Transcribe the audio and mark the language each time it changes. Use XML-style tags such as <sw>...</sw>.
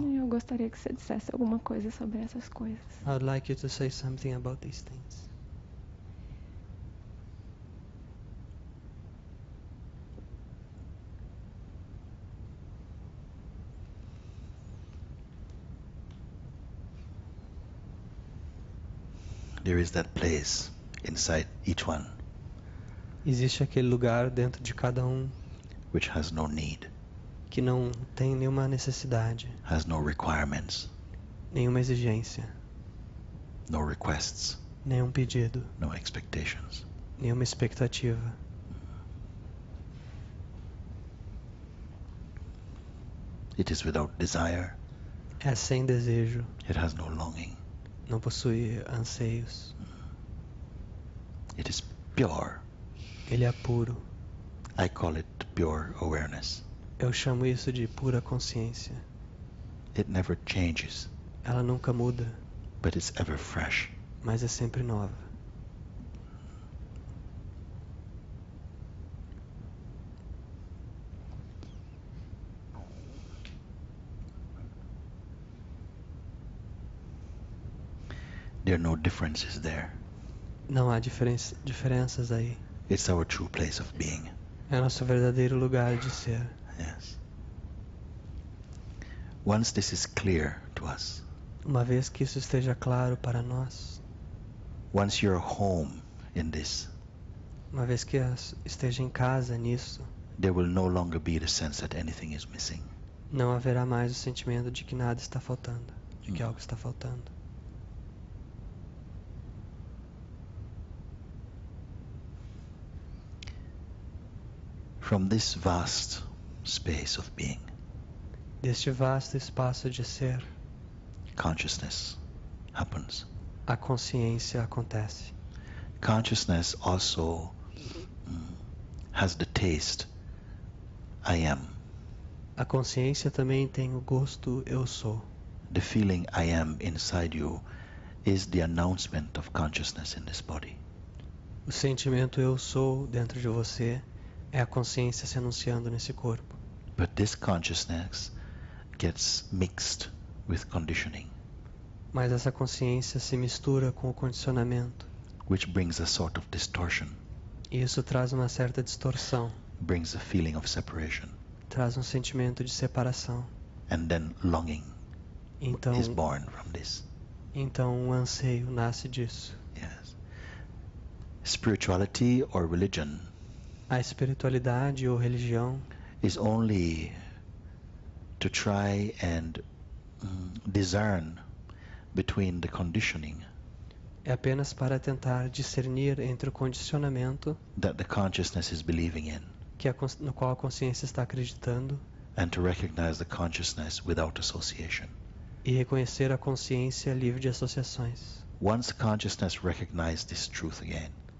<pt>E eu gostaria que você dissesse alguma coisa sobre essas coisas.</pt> <en>I would like you to say something about these things. There is that place inside each one</en> <pt>Existe aquele lugar dentro de cada</pt> <en>which has no need,</en> <pt>que não tem nenhuma necessidade,</pt> <en>has no requirements,</en> <pt>nenhuma exigência,</pt> <en>no requests,</en> <pt>nenhum pedido,</pt> <en>no expectations.</en> <pt>nenhuma expectativa.</pt> <en>It is without desire,</en> <pt>É sem desejo,</pt> <en>it has no longing.</en> <pt>não possui anseios.</pt> <en>It is pure.</en> <pt>Ele é puro.</pt> <en>I call it pure awareness.</en> <pt>Eu chamo isso de pura consciência.</pt> <en>It never changes,</en> <pt>Ela nunca muda,</pt> <en>but it's ever fresh.</en> <pt>mas é sempre nova.</pt> <en>There are no differences there.</en> <pt>Não há diferenças aí.</pt> <en>It's our true place of being.</en> <pt>É nosso verdadeiro lugar de ser.</pt> <en>Yes. Once this is clear to us,</en> <pt>Uma vez que isso esteja claro para nós,</pt> <en>once you're home in this,</en> <pt>uma vez que esteja em casa nisso,</pt> <en>there will no longer be the sense that anything is missing.</en> <pt>não haverá mais o sentimento de que nada está faltando, de que algo está faltando.</pt> <en>From this vast space of being,</en> <pt>Deste vasto espaço de ser,</pt> <en>consciousness happens.</en> <pt>a consciência acontece.</pt> <en>Consciousness also has the taste, I am.</en> <pt>A consciência também tem o gosto eu sou.</pt> <en>The feeling I am inside you is the announcement of consciousness in this body.</en> <pt>O sentimento eu sou dentro de você é a consciência se anunciando nesse corpo.</pt> <en>But this consciousness gets mixed with conditioning,</en> <pt>Mas essa consciência se mistura com o condicionamento.</pt> <en>which brings a sort of distortion,</en> <pt>E isso traz uma certa distorção,</pt> <en>brings a feeling of separation,</en> <pt>traz um sentimento de separação.</pt> <en>and then longing</en> <pt>Então,</pt> <en>is born from this.</en> <pt>então um anseio nasce disso.</pt> <en>Yes. Spirituality or religion</en> <pt>A espiritualidade ou religião</pt> <en>is only to try and discern between the conditioning</en> <pt>é apenas para tentar discernir entre o condicionamento</pt> <en>that the consciousness is believing in,</en> <pt>no qual a consciência está acreditando</pt> <en>and to recognize the consciousness without association.</en> <pt>e reconhecer a consciência livre de associações.</pt> <en>Once consciousness recognizes this truth again,</en>